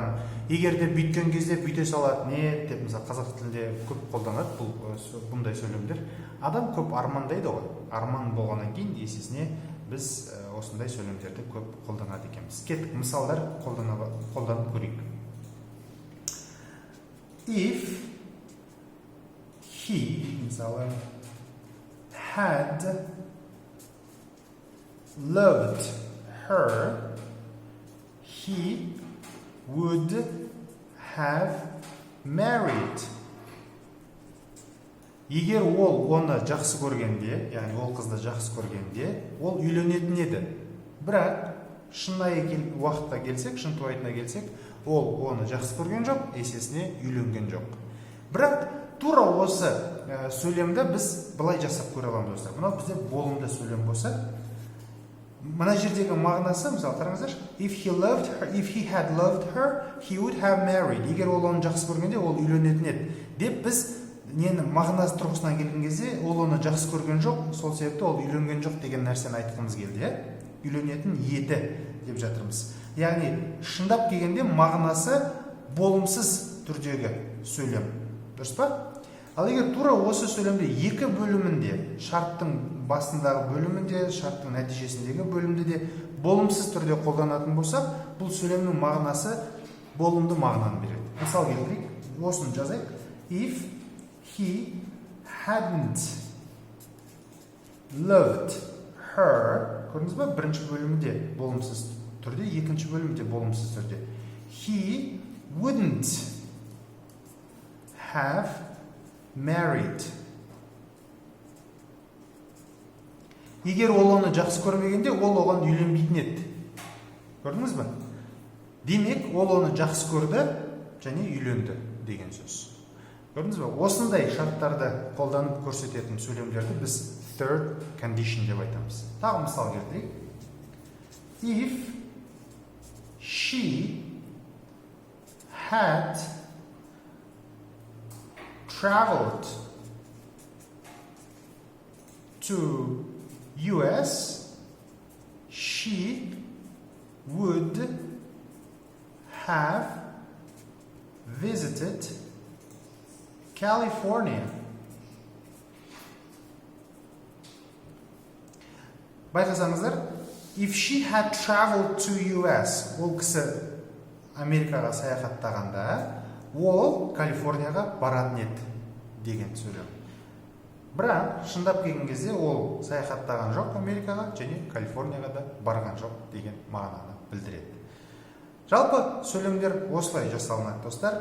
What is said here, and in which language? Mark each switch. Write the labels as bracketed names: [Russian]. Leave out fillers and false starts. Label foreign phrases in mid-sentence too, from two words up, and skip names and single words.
[Kazakh] Егер де бүйткен кезде бүйте салады, не етті, мысалы қазақ тілінде көп қолданады бұндай сөйлемдер. Адам көп армандайды ғой. Арман болғаннан кейін есесіне біз осындай сөйлемдерді көп қолданады екенбіз. Кеттік мысалдар қолданып көрейік. [English] If he, мысалы, had loved her, he would have married. [Kazakh] Егер ол оны жақсы көргенде, яғни ол қызды жақсы көргенде, ол үйленетін еді. Бірақ шынайы уақытта келсек, шын туайтына келсек, ол оны жақсы көрген жоқ, есесіне үйленген жоқ. Бірақ тура осы сөйлемді біз былай жасап көре аламыз достар. Мынау бізде болымды сөйлем болса, мына жердегі мағынасы, мысалы қараңыздар, [English] if he had loved her, he would have married. [Kazakh] Егер ол оны жақсы көргенде, ол үйленетін еді. Деп біз нені мағынасы тұрғысынан келген кезде, ол оны жақсы көрген жоқ, сол себепті ол үйленген жоқ деген нәрсені айтқымыз келді, үйленетін еді деп жатырмыз. Яғни шындап келгенде мағынасы болымсыз түрдегі сөйлем. Дұрыс па? Ал егер тура осы сөйлемде екі бөлімінде, шарттың басындағы бөлімінде, шарттың нәтижесіндегі бөлімде де болымсыз түрде қолданатын болсақ, бұл сөйлемнің мағынасы болымды мағынаны береді. Мысал келтірейік, осыны жазайық. [English] If he hadn't loved her, [Kazakh] көрдіңіз ба? Бірінші бөлімінде болымсыз түрде, екінші бөлімде болымсыз түрде. [English] He wouldn't have married. [Kazakh] Егер ол оны жақсы көрмегенде, ол оған үйленбейтін еді. Көрдіңіз ба? Демек, ол оны жақсы көрді және үйленді деген сөз. Көрдіңіз ба? Осындай шарттарды қолданып көрсететін сөйлемдерді біз [English] third condition [Kazakh] деп айтамыз. Тағы мысал келтірейік. [English] If she had traveled to US, she would have visited California. Байқасаңыздар, if she had traveled to US, [Kazakh] ол кісі Америкаға саяхаттағанда, ол Калифорнияға баратын еді деген сөйлем. Бірақ шындап келген кезде ол саяхаттаған жоқ Америкаға және Калифорнияға да барған жоқ деген мағынаны білдіреді. Жалпы сөйлемдер осылай жасалынады, достар.